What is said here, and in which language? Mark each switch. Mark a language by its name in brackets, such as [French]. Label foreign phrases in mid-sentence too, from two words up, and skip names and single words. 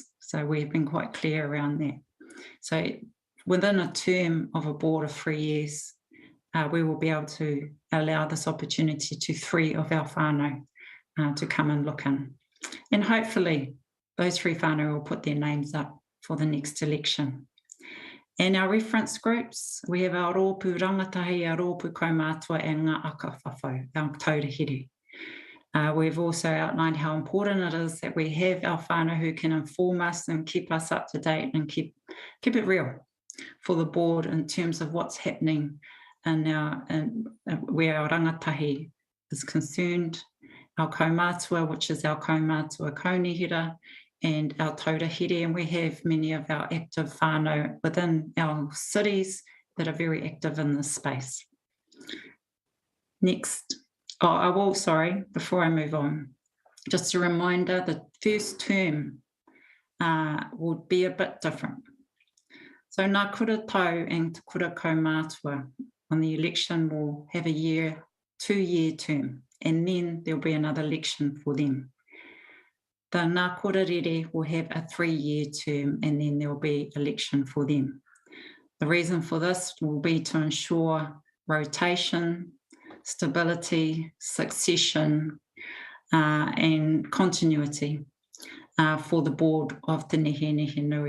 [English] So we've been quite clear around that. So within a term of a board of 3 years, we will be able to allow this opportunity to 3 of our whānau to come and look in. And hopefully those 3 whānau will put their names up for the next election. And our reference groups, we have our [Māori] rōpū rangatahi, [English] our [Māori] rōpū kaumātua, [English] and [Māori] ngā aka whawhau, [English] our taurahiri. We've also outlined how important it is that we have our whānau who can inform us and keep us up to date and keep it real for the board in terms of what's happening and where our rangatahi is concerned, our kaumātua, which is our [Māori] kaumātua kaunihira, [English] and our taurahiri, and we have many of our active whānau within our cities that are very active in this space. Next. Before I move on, just a reminder, the first term would be a bit different. So [Māori] ngā kura tau [English] and [Māori] te kura kaumātua [English] on the election will have a 2-year term, and then there'll be another election for them. The [Māori] ngā kura rere [English] will have a 3-year term, and then there'll be election for them. The reason for this will be to ensure rotation, stability, succession, and continuity for the board of Te Nehe Nui.